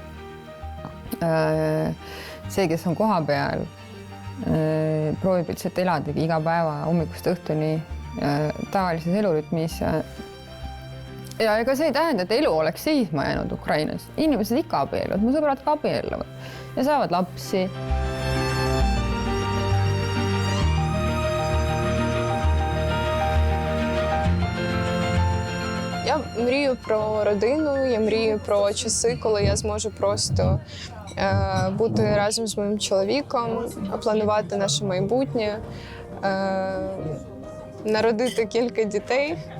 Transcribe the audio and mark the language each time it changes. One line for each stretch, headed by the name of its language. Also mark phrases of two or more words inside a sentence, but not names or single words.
Estonian: See, kes on koha peal, proovib lihtsalt eladagi iga päeva hommikust õhtuni tavalises elurütmis. Ja ega see ei tähenda, et elu oleks seisma jäänud Ukrainas. Inimesed ikka abielluvad, mu sõbrad ka abielluvad ja saavad lapsi.
Ukrainian: Я мрію про родину, я мрію про часи, коли я зможу просто бути разом з моїм чоловіком, планувати наше майбутнє, народити кілька дітей